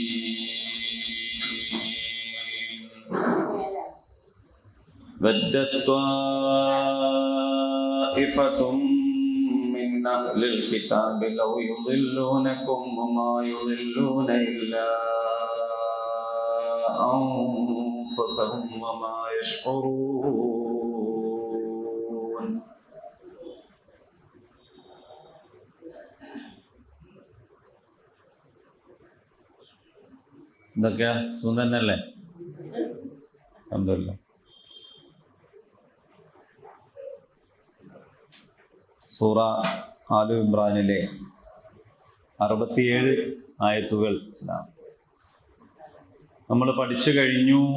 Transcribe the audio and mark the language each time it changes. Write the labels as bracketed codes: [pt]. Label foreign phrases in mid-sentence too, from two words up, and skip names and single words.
[ar] ودت طائفة من أهل الكتاب لو يضلونكم وما يضلون إلا أنفسهم وما يشعرون. [ml] എന്തൊക്കെയാ സുഖം തന്നെയല്ലേ? അൽഹംദുലില്ലാഹ്. സൂറ ആലു ഇമ്രാനിലെ 67 ആയത്തുകൾ നമ്മൾ പഠിച്ചു കഴിഞ്ഞു.